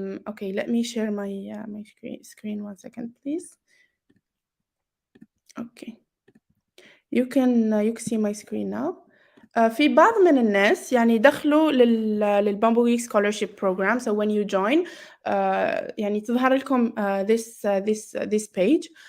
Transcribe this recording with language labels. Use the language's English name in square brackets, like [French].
[English] Okay, let me share my screen 1 second please. Okay, you can see my screen now. [Arabic] في بعض من الناس يعني دخلوا للبامبو ويك scholarship program. [English] So when you join [Arabic] يعني تظهر لكم [English] this page.